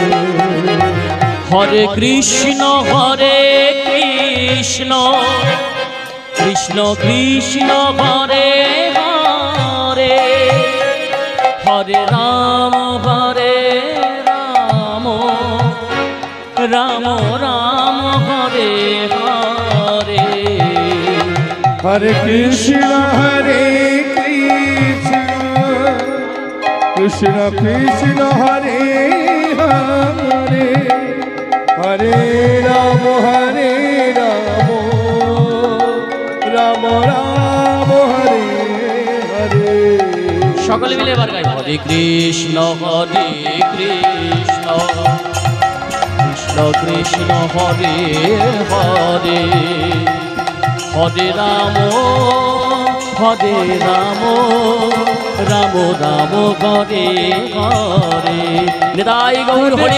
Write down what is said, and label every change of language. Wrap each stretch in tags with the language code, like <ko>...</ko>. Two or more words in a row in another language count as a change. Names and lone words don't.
<sa>হরে কৃষ্ণ কৃষ্ণ কৃষ্ণ হরে হরে হরে রাম রাম রাম হরে হরে हरे कृष्ण कृष्ण कृष्ण हरे हरे हरे राम राम राम हरे हरे</sa> <bn>সকলে মিলে এবার গাই</bn> <sa>হরে কৃষ্ণ কৃষ্ণ কৃষ্ণ হরে হরে হরে রাম রাম রাম হরে হরে</sa> <bn>নিতাই গৌর হরি</bn>